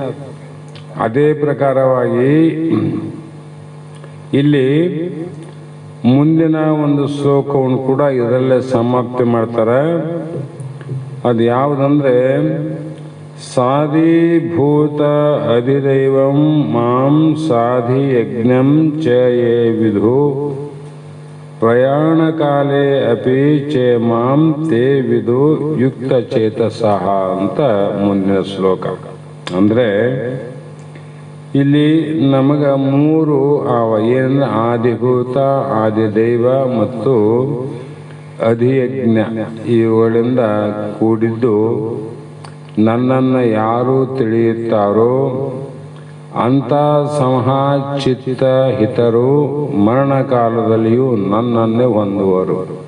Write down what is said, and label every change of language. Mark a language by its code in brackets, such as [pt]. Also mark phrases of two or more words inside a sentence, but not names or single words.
[kn] ಅದೇ ಪ್ರಕಾರವಾಗಿ ಇಲ್ಲಿ ಮುಂದಿನ ಒಂದು ಶ್ಲೋಕವನ್ನು ಕೂಡ ಇದರಲ್ಲೇ ಸಮಾಪ್ತಿ ಮಾಡ್ತಾರೆ. ಅದು ಯಾವುದಂದ್ರೆ, [sa] ಸಾಧಿಭೂತ ಅಧಿದೈವಂ ಮಾಂ ಸಾಧಿ ಯಜ್ಞಂ ಚ ಯೇ ವಿಧು ಪ್ರಯಾಣ ಕಾಲೇ ಅಪಿ ಚ ಮಾಂ ತೇ ವಿಧು ಯುಕ್ತ ಚೇತಸಃ [kn] ಅಂತ ಮುಂದಿನ ಶ್ಲೋಕ. ಅಂದ್ರೆ ಇಲ್ಲಿ ನಮಗ ಮೂರು ಏನಂದ್ರೆ ಆದಿಭೂತ, ಆದಿದೈವ ಮತ್ತು ಅಧಿಯಜ್ಞ, ಇವುಗಳಿಂದ ಕೂಡಿದ್ದು ನನ್ನನ್ನು ಯಾರು ತಿಳಿಯುತ್ತಾರೋ ಅಂತ ಸಮಚಿತ್ತ ಹಿತರು ಮರಣಕಾಲದಲ್ಲಿಯೂ ನನ್ನನ್ನೇ ಹೊಂದುವರು.